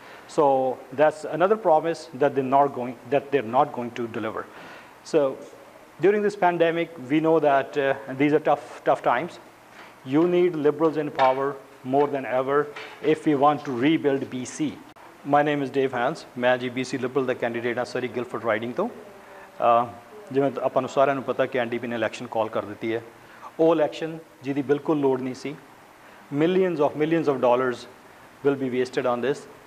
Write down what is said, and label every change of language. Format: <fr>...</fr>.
<en>So that's another promise that they're not going to deliver. So during this pandemic, we know that these are tough times. You need liberals in power more than ever if we want to rebuild BC. My name is Dave Hans.</en> <pa>मैं जी BC Liberal ਦਾ candidate ਹਾਂ ਸਰੀ Guildford riding ਤੋਂ। ਜਿਵੇਂ ਆਪਾਂ ਨੂੰ ਸਾਰਿਆਂ ਨੂੰ ਪਤਾ ਕਿ NDP ਨੇ ਇਲੈਕਸ਼ਨ ਕਾਲ ਕਰ ਦਿੱਤੀ ਹੈ। ਉਹ ਇਲੈਕਸ਼ਨ ਜਿਹਦੀ ਬਿਲਕੁਲ ਲੋੜ ਨਹੀਂ ਸੀ।</pa> <en>Millions of dollars will be wasted on this.</en>